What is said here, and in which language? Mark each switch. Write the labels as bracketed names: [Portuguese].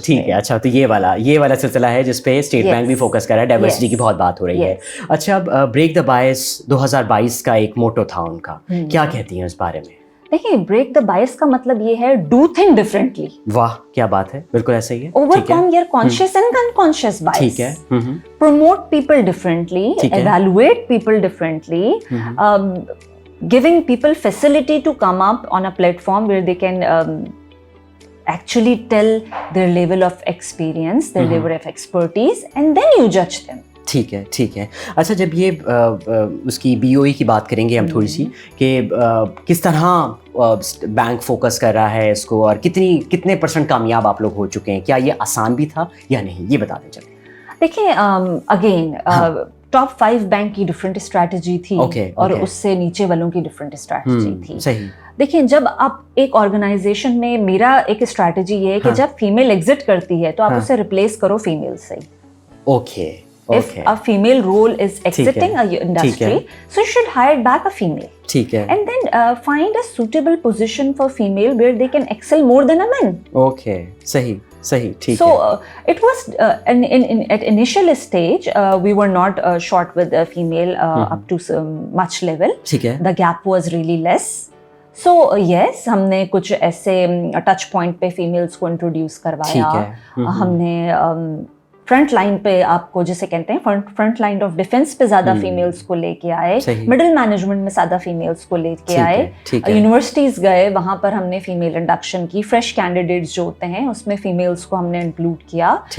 [Urdu] ٹھیک ہے, اچھا, تو یہ والا سلسلہ ہے جس پہ اسٹیٹ بینک بھی فوکس کر رہا ہے, ڈائیورسٹی کی بہت بات ہو رہی ہے. اچھا, بریک دا بائس 2022 کا ایک موٹو تھا ان کا, کیا کہتی ہیں اس بارے میں؟ دیکھیں, بریک دا بائس کا مطلب یہ ہے [English] Do thing differently. [Urdu] واہ, کیا بات ہے, بالکل ایسا ہی ہے. [English] Overcome your conscious and unconscious bias. [Urdu] ٹھیک ہے. [English] Promote people differently, evaluate people differently, giving people facility to come up on a platform where they can actually tell their level of experience, their level of expertise, and then you judge them. [Urdu] ٹھیک ہے, ٹھیک ہے. اچھا, جب یہ اس کی BOE کی بات کریں گے ہم تھوڑی سی کہ کس طرح بینک فوکس کر رہا ہے اس کو اور کتنے % کامیاب آپ لوگ ہو چکے ہیں, کیا یہ آسان بھی تھا یا نہیں, یہ بتا دیں. چلیں دیکھیں, اگین ٹاپ 5 بینک کی ڈفرینٹ اسٹریٹجی تھی اور اس سے نیچے والوں کی ڈفرینٹ اسٹریٹجی تھی. صحیح. دیکھیں, جب آپ ایک آرگنائزیشن میں, میرا ایک اسٹریٹجی یہ ہے کہ جب فیمیل ایگزٹ کرتی ہے تو آپ اسے ریپلیس کرو فیمیل سے. Okay. [English] If a female role is exiting a industry, so you should hire back a female. [Urdu] ٹھیک ہے. [English] And then find a suitable position for female where they can excel more than a man. Okay, [Urdu] صحیح, ٹھیک ہے. [English] So it was at initial stage we were not short with a female up to much level. [Urdu] ٹھیک ہے. [English] The gap was really less. So yes, [Urdu] ہم نے کچھ ایسے touch point پہ فیمیلس کو انٹروڈیوس کروایا. ہم نے فرنٹ لائن پہ, آپ کو جسے کہتے ہیں فرنٹ لائن آف ڈیفینس پہ زیادہ فیمیلس کو لے کے آئے, مڈل مینجمنٹ میں زیادہ فیمیلس کو لے کے آئے, یونیورسٹیز گئے, وہاں پر ہم نے فیمیل انڈکشن کی, فریش کینڈیڈیٹس جو ہوتے ہیں اس میں فیمیلس کو ہم نے انکلوڈ کیا.